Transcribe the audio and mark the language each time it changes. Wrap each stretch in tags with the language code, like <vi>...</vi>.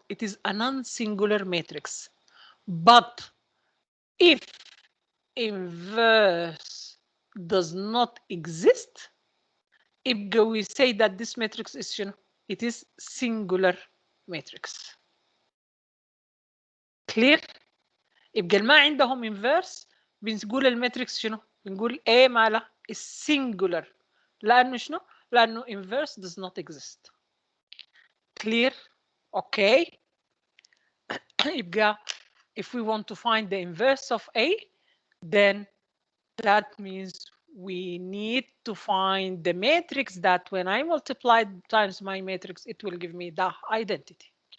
<en>It is a non-singular matrix. But if inverse does not exist, we say that this matrix is, it is singular matrix.</en> <ar>Clear؟ يبقى ما عندهم inverse بنقول الماتريكس شنو؟ بنقول A مالها</ar> <en>is singular.</en> <ar>لأنه شنو؟ لأنه</ar> <en>inverse does not exist. Clear? Okay. يبقى if we want to find the inverse of A, then that means we need to find the matrix that when I multiply times my matrix, it will give me the identity.</en>